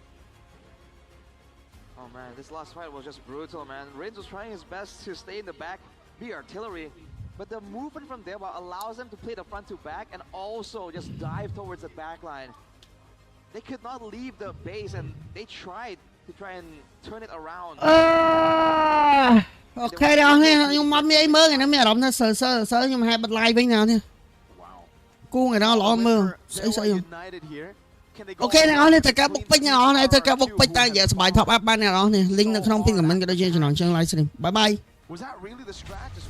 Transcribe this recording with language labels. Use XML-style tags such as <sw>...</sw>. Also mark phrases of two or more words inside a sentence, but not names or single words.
<en>Oh man, this last fight was just brutal, man. Rins was trying his best to stay in the back, be artillery, but the movement from Dewa allows them to play the front to back and also just dive towards the back line. They could not leave the base, and they tried to try and turn it around.</en> <km>អូខេអ្នកនរខ្ញុំមកមានអីមើលថ្ងៃនេះមានអារម្មណ៍ថាសើខ្ញុំហាក់បិទ live វិញណានេះ</km> <en>Wow.</en> <km>គូថ្ងៃនេះល្អមើល</km> <en>However,</en> <km>ស្អី</km> <en>Dewa United here. Can they go</en> <km>អូខេអ្នកនរនេះត្រូវការបុកពេញ</km> <en>all</en> <km>អ្នកនរនេះត្រូវការបុកពេញតែនិយាយសប្បាយ</km> <en>top up</en> <km>បានអ្នកនរនេះ link នៅក្នុង</km> <en>pin comment</en> <km>ក៏ដូចជាចំណងជើង</km> <en>live stream bye bye Was that really the strat? Just wait</en>